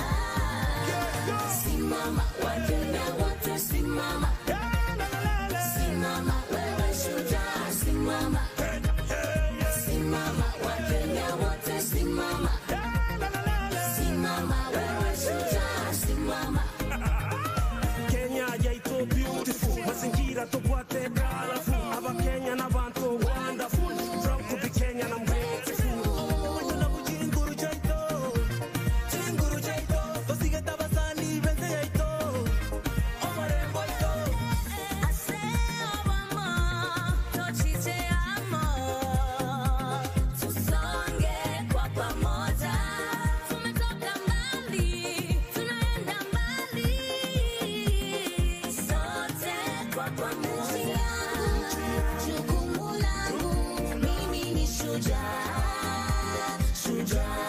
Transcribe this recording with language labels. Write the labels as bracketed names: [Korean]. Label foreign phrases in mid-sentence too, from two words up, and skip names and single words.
[Swahili] Simama Wakenya wote, simama, simama wewe shujaa, simama, simama Wakenya wote, simama, simama wewe shujaa, simama. Kenya yaito beautiful, mazingira tupate colorful. [Gusii] Aba Kenya na bantu [English] wonderful, proud to be Kenyan, I'm grateful. [Gusii] Chinguru jaito, tosige tabasani benze yaito, omarembo yaito. Aseo mama, tochite amo, [Swahili] tusonge kwa pamoja. Tumetoka mbali, tunaenda mbali, sote kwa pamoja. Jukumu langu, mimi ni shujaa, shujaa.